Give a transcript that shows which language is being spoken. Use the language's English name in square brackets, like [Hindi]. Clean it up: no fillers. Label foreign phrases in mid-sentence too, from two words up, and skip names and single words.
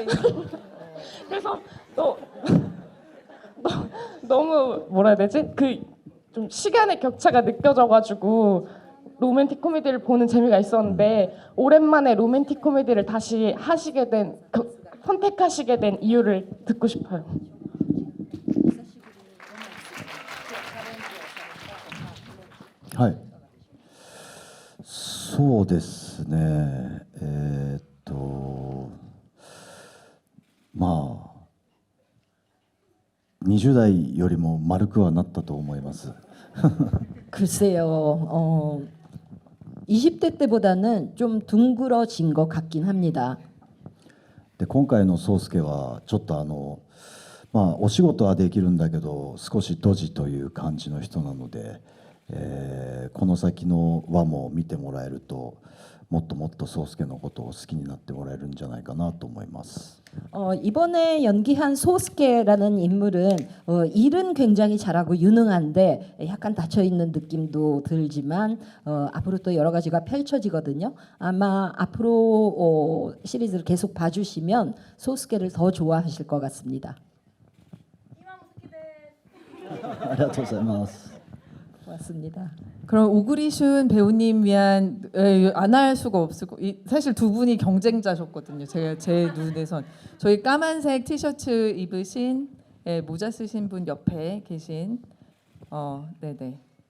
[Korean] 그래서 너무 뭐라 해야 되지? 그 좀 시간의 격차가 느껴져가지고 로맨틱 코미디를 보는 재미가 있었는데 오랜만에 로맨틱 코미디를 다시 선택하시게 된 이유를 듣고 싶어요. [Japanese] はい。そうですね。まあ20代よりも丸くはなったと思います。 [Korean] 글쎄요. 20대 때보다는 좀 둥그러진 것 같긴 합니다. [Japanese] で今回の宗介はちょっとお仕事はできるんだけど少しドジという感じの人なので、この先の輪も見てもらえるともっともっと宗介のことを好きになってもらえるんじゃないかなと思います。 [Korean] 이번에 연기한 소스케라는 인물은 일은 굉장히 잘하고 유능한데 약간 닫혀 있는 느낌도 들지만 앞으로 또 여러 가지가 펼쳐지거든요. 아마 앞으로 시리즈를 계속 봐주시면 소스케를 더 좋아하실 것 같습니다. [Japanese] ありがとうございます。 [Korean] 고맙습니다. 그럼 오구리슌 배우님 위한 안 할 수가 없을 거. 사실 두 분이 경쟁자셨거든요. 제가 제 눈에선 저희 까만색 티셔츠 입으신 모자 쓰신 분 옆에 계신 네네.